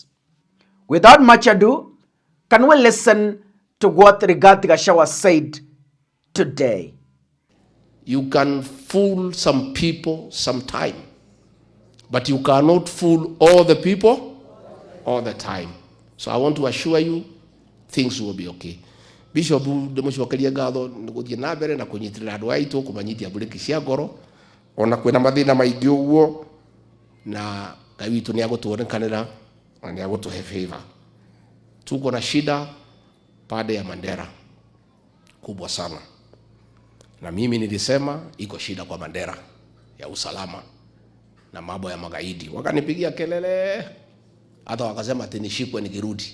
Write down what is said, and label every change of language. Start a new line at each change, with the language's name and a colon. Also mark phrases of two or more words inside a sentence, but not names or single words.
English: Without much ado, can we listen to what Rigathi Gachagua said today? You can fool some people sometime, but you cannot fool all the people all the time. So I want to assure you, things will be okay.
Kikuyu: Bishop demushokeria gatho nguthie na mbere na kunyitirira andu aitu kumanyitia buriki cia ngoro ona kwina mathina maingi uguo na Ngai witu ni agutuonekanira na ni agutuhe favor.
Swahili: Tuko na shida pande ya Mandera kubwa sana, na mimi nilisema iko shida kwa Mandera ya usalama na mambo ya magaidi. Wakanipigia kelele, hata wakasema ati nishikwe nikirudi.